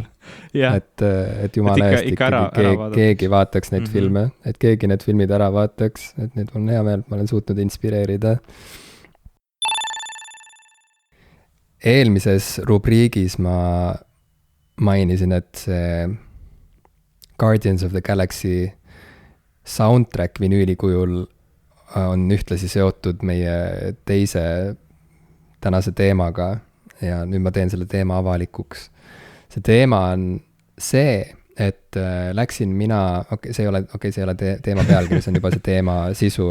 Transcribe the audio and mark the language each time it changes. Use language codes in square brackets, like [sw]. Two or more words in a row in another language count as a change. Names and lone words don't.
[et] et jumala eest keegi vaataks neid filme, et keegi need filmid ära vaataks, et need on hea meel, ma olen suutnud inspireerida. Eelmises rubriigis ma mainisin, et see Guardians of the Galaxy soundtrack vinüüli kujul on ühtlasi seotud meie teise tänase teemaga ja nüüd ma teen selle teema avalikuks. See teema on see, et läksin mina, see ei ole teema pealkiri, see on juba see teema sisu.